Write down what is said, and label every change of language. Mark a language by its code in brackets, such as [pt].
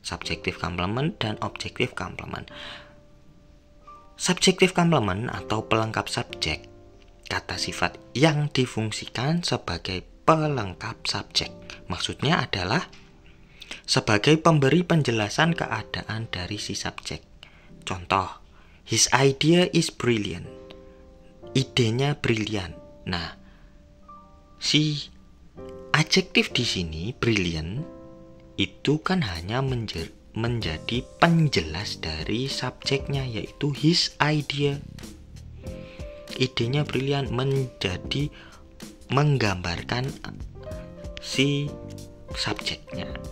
[id] Subjective complement dan objective complement. Subjective complement atau pelengkap subjek, kata sifat yang difungsikan sebagai pelengkap subjek. Maksudnya adalah sebagai pemberi penjelasan keadaan dari si subjek. Contoh, [en] his idea is brilliant. [id] Idenya brilian. Nah, si adjektif di sini brilliant itu kan hanya menjadi penjelas dari subjeknya, yaitu [en] his idea. [id] Idenya brilian menjadi menggambarkan si subjeknya.